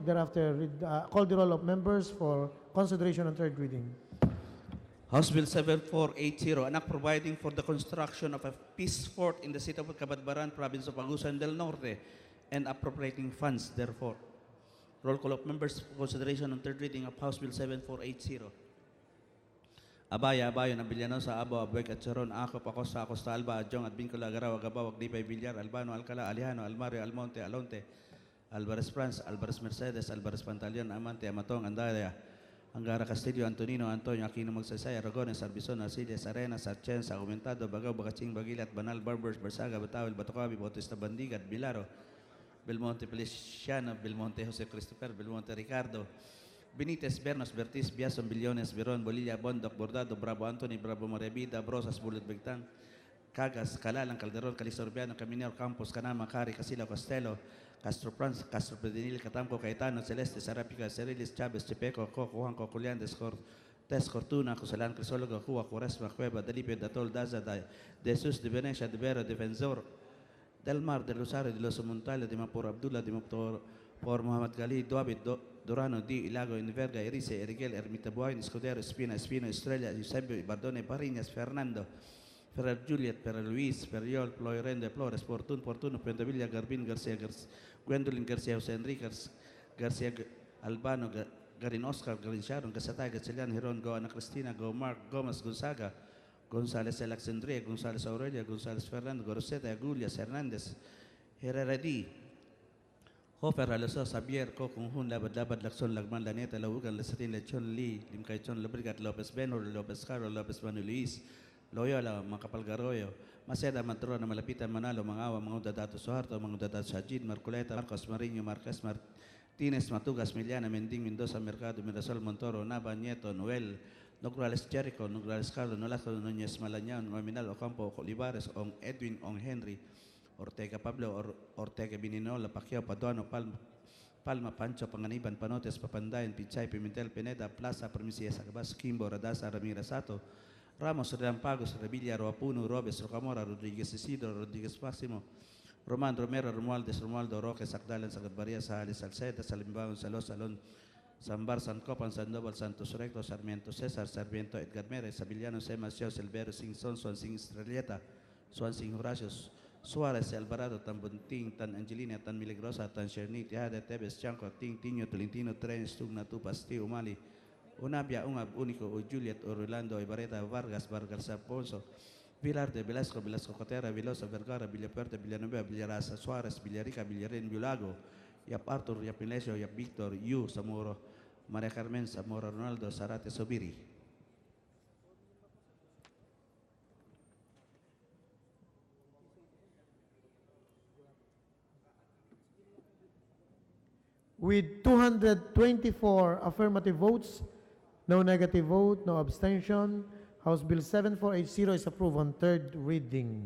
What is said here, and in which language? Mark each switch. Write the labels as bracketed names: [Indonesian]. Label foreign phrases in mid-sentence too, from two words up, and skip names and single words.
[English] Thereafter, call the roll of members for consideration on third reading. House Bill 7480, an act providing for the construction of a peace fort in the city of Cabadbaran, province of Agusan del Norte, and appropriating funds, therefore. Roll call of members for consideration on third reading of House Bill 7480. Abayo na Villanosa, Abo, Abueg, at Charon, Acop, Acosta, Alba, Adjong, at Vincula, Garaw, Agabawag, Dipay, Villar, Albano, Alcala, Alejano, Almario, Almonte, Alonte, Alvarez France, Alvarez Mercedes, Alvarez Pantaleon, Amante, Amatong, Andaya, Angara Castillo, Antonino, Antonio, Aquino Magsaysay, Aragones, Arbizon, Arcilias, Arenas, Atienza, Aumentado, Bagaw, Bacaching, Bagilat, Banal, Barbers, Barsaga, Batawel, Batocabi, Bautista Bandigat, Bilaro, Belmonte Feliciano, Belmonte Jose Christopher, Belmonte Ricardo, Benitez, Bernos, Bertis, Biason, Billones, Beron, Bolilla, Bondoc, Bordado, Bravo Anthony, Bravo Morevida, Brosas, Bulut Begtang, Cagas, Calalang, Calderon, Calixto Urbiano, Caminero, Campos, Canama, Cari, Casilo, Costello, Castro Franz, Castro Predenil, Catamco, Caetano, Celeste, Sarapica, Cerilis, Chavez, Chepeco, Coco, Juanco, Culiantes, Tes Cortuna, Cosalan, Crisólogo, Cuba, Cuaresma, Cueva, Delipe, Datol, Daza, de Sus, de Venecia, de Vera, Defensor, del Mar, de Rosario, de los Montales, de Mapur Abdullah, de Mapur por Muhammad Gali, Duabit, Durano, Di, Ilago, Inverga, Erice, Erigel, Ermita Buain, Escudero, Espina, Estrella, Eusebio, Bardone, Pariñas, Fernando, Ferrer Juliet, Ferrer Luis, Ferriol, Ploirende, Flores, Fortuno, Pentavilla, Garbin, Garcia, Gwendolyn, Garcia, José Enrique, Garcia, Albano, Garin Oscar, Garin Sharon, Gasatay, Gatchelian, Heron, Go, Ana Cristina, Go, Mark, Gomez, Gonzaga, González, Alexandria, González Aurelia, González Fernando, Goroseta, Agulias, Hernández, Herrera D. Hofer, Alaso, Xavier, Kokung, Labad, Lakson, Lagman, Laneta, Laugan, Lesatin, Lechon, Lee, Limcaichon, Labrigat, Lopez Benor, Lopez Caro, Lopez Manu Luis, Loyola, Macapalgaroyo, Maceda, Matrona, Malapitan, Manalo, Mangawa, Mga Dadato Suharto, Mga Dadato Sajid, Marcoleta, Marcos Marino, Marquez Martínez, Matugas, Miliana, Mending, Mendoza, Mercado, Mirasol, Montoro, Nava, Nieto, Noel, Nograles Jericho, Nograles Carlos, Nolazo, Núñez Malañán, Nominal, Ocampo, Olivares, On Edwin, On Henry, Ortega Pablo, Ortega Bininola, Pacquiao, Paduano, Palma, Pancho, Panganiban, Panotes, Papandayan, Pichay, Pimentel, Pineda, Plaza, Permisia, Sacabas, Kimbo, Radasa, Ramirez Sato, Ramos, Rampagos, Revilla, Roapuno, Robes, Rocamora, Rodriguez Isidro, Rodriguez Máximo, Roman Romero, Romualdez, Romualdo, Roque, Sacdalan, Sacadbaria, Sales, Salceda, Salimbaon, Salón, Sambar, San Copan, Sandoval, Santos Recto, Sarmiento César, Sarmiento Edgar Mérez, Sabillano, Semasio, Silvero, Singson, Swansing Estrelleta, Swansing Horacio, Suarez, Alvarado, Tan Bunting, Tan Angelina, Tan Milagrosa, Tan Cherny, Tejada, Tebes, Chanco, Tiño, Tolentino, Tren, Stugna, Tupas, Tío, Umali, Unabia, Ungab, Único, o Juliet, o Rolando, Ibareta, Vargas, Alfonso, Vilar de Velasco, Cotera, Vilosa, Vergara, Villapuerta, Villanueva, Villarasa, Suárez, Villarica, Villarín, Villago, Yap Arthur, Yap Inesio, Yap Victor, Yu, Zamoro, María Carmen, Zamora, Ronaldo, Zarate, Sobiri. With 224 affirmative votes, no negative vote, no abstention, House Bill 7480 is approved on third reading.